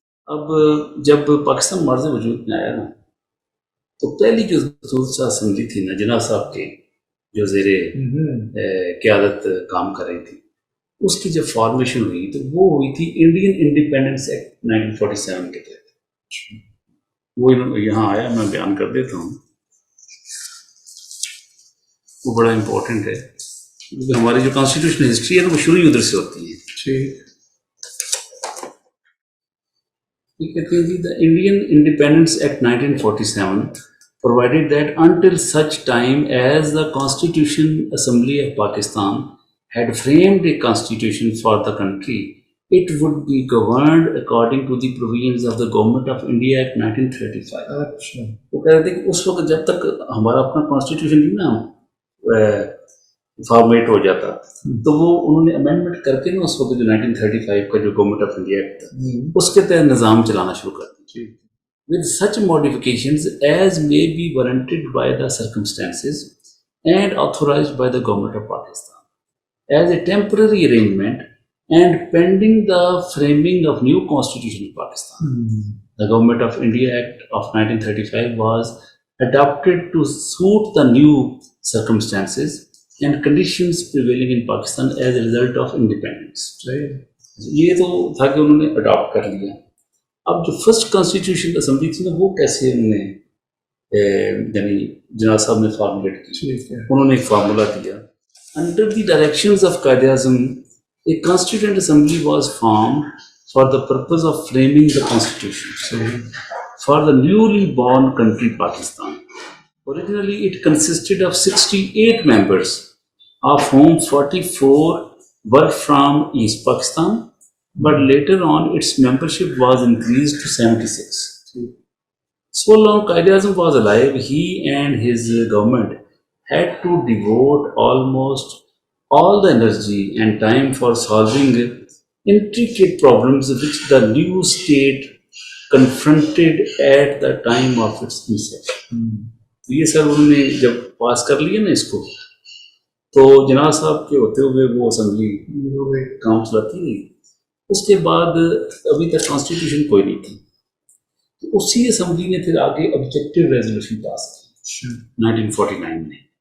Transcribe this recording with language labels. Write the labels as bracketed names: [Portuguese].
[Urdu] اب جب پاکستان مرز وجود میں آیا نا تو پہلی جو اسمبلی تھی نا جناح صاحب کے جو زیر قیادت کام کر رہی تھی، اس کی جب فارمیشن ہوئی تو وہ ہوئی تھی انڈین انڈیپینڈنس ایکٹ 1947 کے تحت. وہ یہاں آیا، میں بیان کر دیتا ہوں، وہ بڑا امپورٹنٹ ہے کیونکہ ہماری جو کانسٹیٹیوشنل ہسٹری ہے نا وہ شروع ہی ادھر سے ہوتی ہے. کہتے ہیں جی [English] The Indian independence act 1947 provided that until such time as the Constitution Assembly of Pakistan had framed a constitution for the country, it would be governed according to the provisions of the Government of India Act 1935. [Urdu] اچھا، وہ کہہ رہے تھے کہ اس وقت جب تک ہمارا اپنا کانسٹیٹیوشن نہیں نا فارمیٹ ہو جاتا تو وہ انہوں نے امینڈمنٹ کر کے نا اس وقت جو 1935 کا جو گورنمنٹ آف انڈیا ایکٹ تھا اس کے تحت نظام چلانا شروع کر دیا. [English] With such modifications as may be warranted by the circumstances and authorized by the Government of Pakistan as a temporary arrangement and pending the framing of new Constitution of Pakistan. The Government of India Act of 1935 was adopted to suit the new circumstances and conditions prevailing in Pakistan as a result of independence. [Urdu] یہ تو تھا کہ انہوں نے adapt کر لیا. اب جو فرسٹ کانسٹیٹیوشن اسمبلی تھی نا وہ کیسے انہوں نے یعنی جناح صاحب نے فارمولیٹ کی. انہوں نے ایک فارمولا دیا. [English] Under the directions of Quaid Azam a constituent assembly was formed for the purpose of framing the constitution for the newly born country Pakistan. Originally it consisted of 68 members, of whom 44 were from East Pakistan, but later on its membership was increased to 76. So long Quaid-e-Azam was alive, he and his government had to devote almost all the energy and time for solving intricate problems which the new state confronted at the time of its inception. [Urdu] یہ سر انہوں نے جب پاس کر لیا نا اس کو تو جناح صاحب کے ہوتے ہوئے وہ اسمبلی کام چلاتی رہی. اس کے بعد ابھی تک کانسٹیٹیوشن کوئی نہیں تھی. اسی اسمبلی نے پھر آگے آبجیکٹیو ریزولوشن پاس کی 1949 میں.